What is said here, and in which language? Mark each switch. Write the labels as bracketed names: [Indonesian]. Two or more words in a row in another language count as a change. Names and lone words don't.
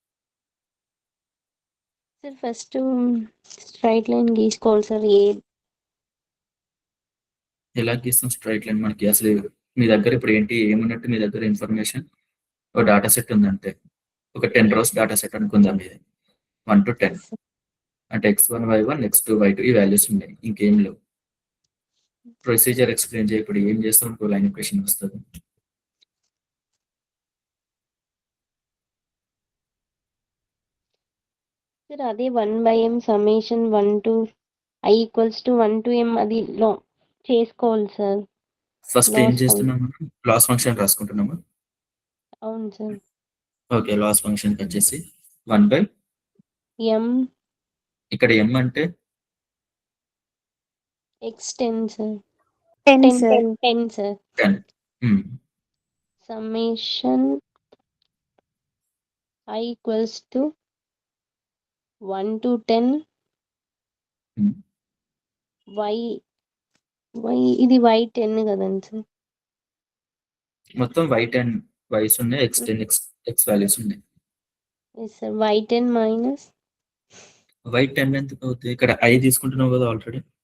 [Telugu] సార్ [English] first straight line [Telugu] గీసుకోవాలి సార్. ఎలా గీస్తాం [English] straight line? [Telugu] మనకి అసలు మీ దగ్గర ఇప్పుడు ఏంటి ఏమున్నట్టు మీ దగ్గర ఇన్ఫర్మేషన్ ఒక [English] data set [Telugu] ఉందంటే ఒక 10 [English] rows data set [Telugu] అనుకుందాం. ఇది 1 to 10 అంటే x1 y1 x2 y2 ఈ వాల్యూస్ ఉన్నాయి, ఇంకేం లేవు. [English] procedure explain [Telugu] చేయి. ఇప్పుడు ఏం చేస్తాం? ఇంకో [English] line equation [Telugu] వస్తుంది. సార్ అదే 1/m [English] summation 1 to i equals to 1 to m [Telugu] అది చేసుకోవాలి సార్. ఫస్ట్ ఏం Loss చేస్తున్నాము? [English] loss function [Telugu] రాసుకుంటున్నాము. అవును సార్. ఓకే, [English] loss function [Telugu] వచ్చేసి 1/m. ఇక్కడ m అంటే x10 సార్. 10 సార్. 10 సార్. 10. [English] summation i equals to 1 to 10 [Telugu] y ఇది y10 కదండి సార్. మొత్తం y10 వైస్ ఉన్నాయి, x10 [English] x values [Telugu] ఉన్నాయి. [English] yes sir. y10 minus [Telugu] y10 ఎందుకు అవుతుంది? ఇక్కడ i తీసుకుంటున్నావు కదా ఆల్రెడీ.